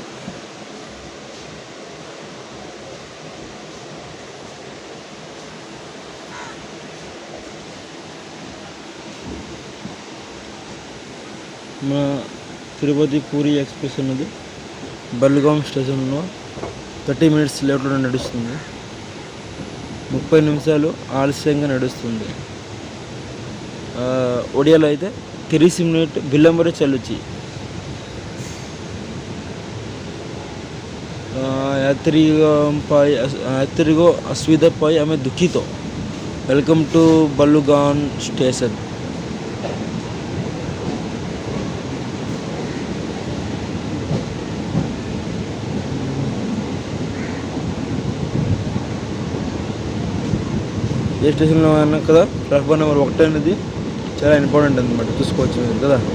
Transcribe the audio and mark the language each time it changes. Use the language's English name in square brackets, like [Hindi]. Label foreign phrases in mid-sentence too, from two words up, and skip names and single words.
[Telugu] మన తిరుపతి పూరి ఎక్స్ప్రెస్ ఉన్నది బల్లిగాం స్టేషన్లో 30 minutes లేట్లో నడుస్తుంది. 30 నిమిషాలు ఆలస్యంగా నడుస్తుంది. ఒడియాలో అయితే [Odia] 30 minutes ବିଳମ୍ବରେ ଚାଲୁଛି. [Telugu] యాత్రిକ [Odia] ଅସୁବିଧା ପାଇଁ ଆମେ ଦୁଃଖିତ. [English] Welcome to Ballugam station. [Telugu] ఏ స్టేషన్లో అయినా కదా [English] platform number 1 [Telugu] అనేది చాలా ఇంపార్టెంట్ అనమాట, చూసుకోవచ్చు మీరు కదా.